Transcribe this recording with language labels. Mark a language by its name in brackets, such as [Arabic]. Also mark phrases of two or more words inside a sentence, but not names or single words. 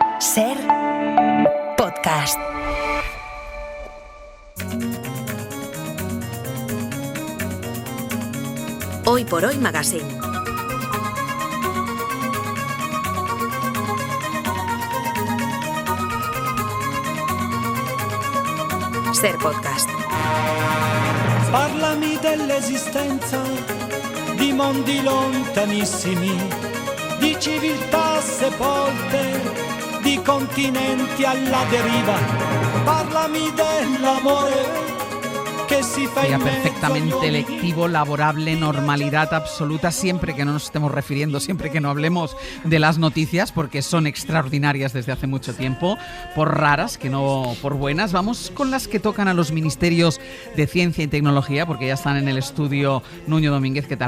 [Spanish] Ser podcast. Hoy por Hoy Magazine. Ser podcast. [Italian] Parlami dell'esistenza di mondi lontanissimi, di civiltà sepolte, di continenti alla deriva. Parlami dell'amore que si fa [Spanish] Sería [Italian] in mezzo [Spanish] perfectamente [Italian] agli [Spanish] electivo, laborable, normalidad absoluta, siempre que no nos estemos refiriendo, siempre que no hablemos de las noticias, porque son extraordinarias desde hace mucho tiempo, por raras, que no por buenas. Vamos con las que tocan a los ministerios de Ciencia y Tecnología, porque ya están en el estudio Nuño Domínguez, ¿qué tal?